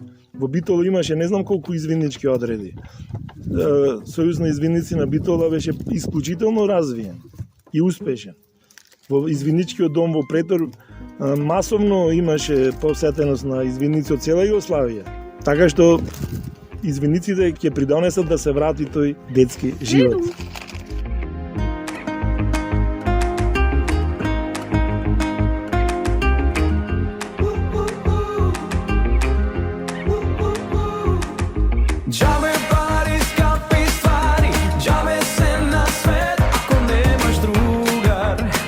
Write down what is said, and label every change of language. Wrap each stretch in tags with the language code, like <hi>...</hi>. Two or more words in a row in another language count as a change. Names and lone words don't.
<mk>Во Битола имаше не знам колку извинички одреди. Сојуз на извиници на Битола беше исклучително развиен и успешен. Во извиничкиот дом во Претор масовно имаше посетеност на извиници од цела Југославија. Така што извиниците ќе придонесат да се врати тој детски живот. Џабе пари, скапи ствари, џабе се на свет ако немаш другар,</mk>